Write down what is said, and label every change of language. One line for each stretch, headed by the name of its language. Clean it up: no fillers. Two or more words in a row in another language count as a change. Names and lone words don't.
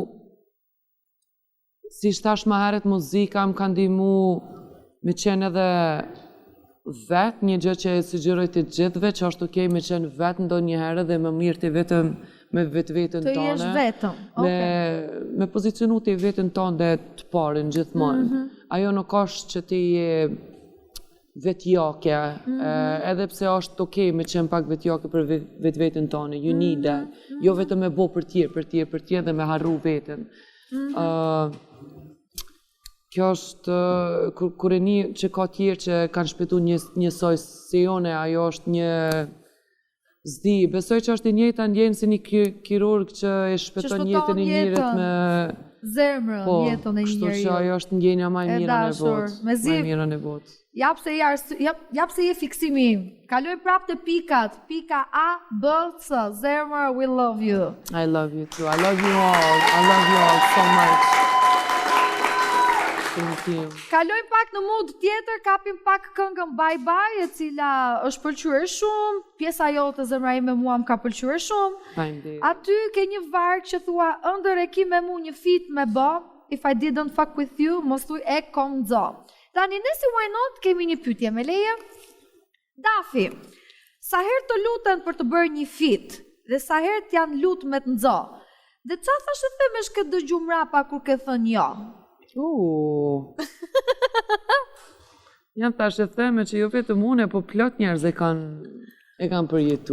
Albanian: si thash më herët, muzika më ka ndihmu me qenë edhe vetë, një gjë që e sugjeroj të gjithëve, që është okej me qenë vetë ndonjëherë dhe më mirë të vetëm me vetveten tonë. Të jesh vetëm, okej. Me pozicionu të vetën tonë dhe të parin gjithmonë. Ajo nuk është që ti je vetjake, edhe pse është okej me qenë pak vetjake për vetveten tonë,
English: you need that.
Albanian: Jo vetëm me bo për tjerë dhe me harru veten. Kjo është, kur e një që ka tjerë që kanë shpetu njësoj si jone, ajo është një zdi. Besoj që është i njëjta ndjenë si një kirurg që e shpeton jetën e njërit me... Zemrën, jetën e njërit. Kështu që ajo është ndjenja maj mira në botë. Jap se je fiksimi im. Kaloj prap të pikat. Pika A, B, C. Zemër,
English: we love you. I love you too. I love you all. I love you all so much.
Albanian: Kalojmë pak në mood tjetër, kapim pak këngën Bye Bye, e cila është pëlqyer shumë, pjesa jote zemra ime mua më ka pëlqyer shumë. Aty ke një varg që thua ëndër e ki me mu një fit me bë,
English: if I didn't fuck with you,
Albanian: mos thuj e kom dzo. Tani nësi why not, kemi një pyetje me leje. Dafi, sa herë të luten për të bërë një fit, dhe sa herë të janë lut me të nxo? Dhe qa thashtë të themesh këtë dëgju mrapa kur ke thënë jo? Jam thashtë të theme që jo vetëm une, po plot njerëz e kanë përjetu.